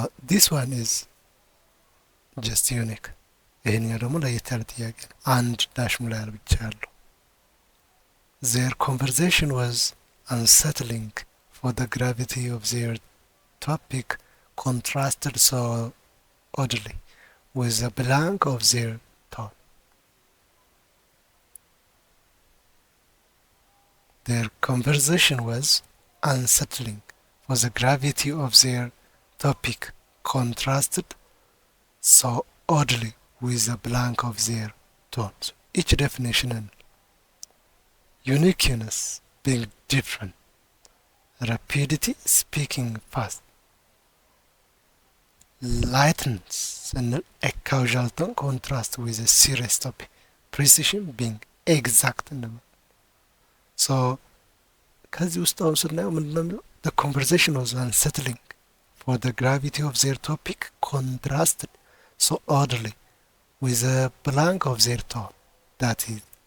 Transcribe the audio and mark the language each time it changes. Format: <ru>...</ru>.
<en>this one is just unique።</en> <am>ይሄኛው ደግሞ ለየት ያለ ጥያቄ ነው። አንድ ዳሽ ሙላ ያለ ብቻ ያለው</am> <en>their conversation was unsettling for the gravity of their topic contrasted so oddly with the blank of their tone. Their conversation was unsettling for the gravity of their topic contrasted so oddly with the blank of their tones. Each definition and uniqueness being different, rapidity speaking fast, lightness and a casual tone contrast with a serious topic, precision being exact. So</en> <am>ከዚህ ውስጥ አሁን ስናየው ምንድን ነው የሚለው</am> <en>the conversation was unsettling for the gravity of their topic contrasted so oddly with a blank of their tone, that is</en>